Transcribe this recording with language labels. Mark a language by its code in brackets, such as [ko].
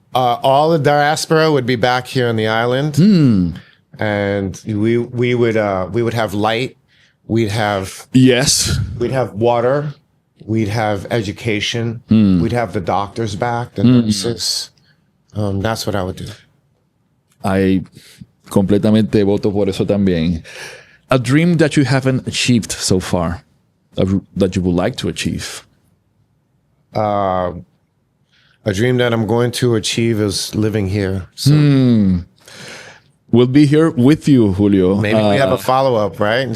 [en] All the diaspora would be back here on the island, and we would have light. We'd have water. We'd have education. We'd have the doctors back, the nurses. That's what I would do. [es] I completamente voto por eso también. [en] A dream that you haven't achieved so far, that you would like to achieve. A dream that I'm going to achieve is living here. So. We'll be here with you, Julio. Maybe we have a follow-up, right?